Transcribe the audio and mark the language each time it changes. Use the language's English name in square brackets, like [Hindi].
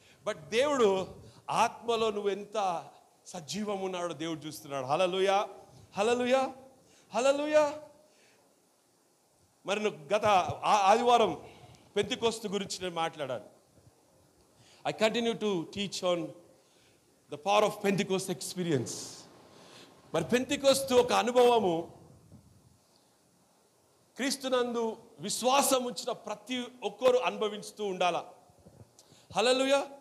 [Telugu] But దేవుడు ఆత్మలో నువ్వు ఎంత సజీవం ఉన్నాడో దేవుడు చూస్తున్నాడు. హల్లెలూయా, హల్లెలూయా, హల్లెలూయా. మరి గత ఆదివారం పెంతెకోస్తు గురించి నేను మాట్లాడాను. [English] I continue to teach on the power of Pentecost experience. [Telugu] మరి పెంతెకోస్తు ఒక అనుభవము, క్రీస్తునందు విశ్వాసం ఉంచిన ప్రతి ఒక్కరు అనుభవిస్తూ ఉండాల. హల్లెలూయా.